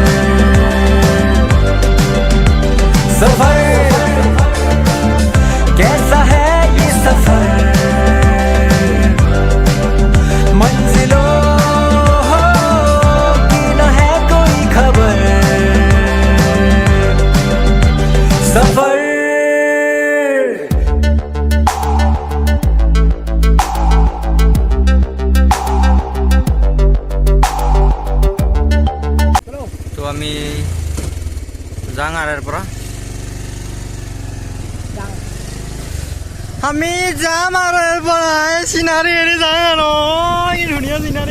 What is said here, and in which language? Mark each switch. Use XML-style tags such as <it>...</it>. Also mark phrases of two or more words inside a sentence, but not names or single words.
<hi>सफर कैसा है ये सफर मंजिलों की न है कोई खबर। सफर</hi> <as>তো আমি যাওঁ আৰু ইয়াৰ পৰা আমি যাম আৰু ইয়াৰ পৰা চিনাৰী এৰি যাওঁ আৰু কি ধুনীয়া চিনাৰী।</as>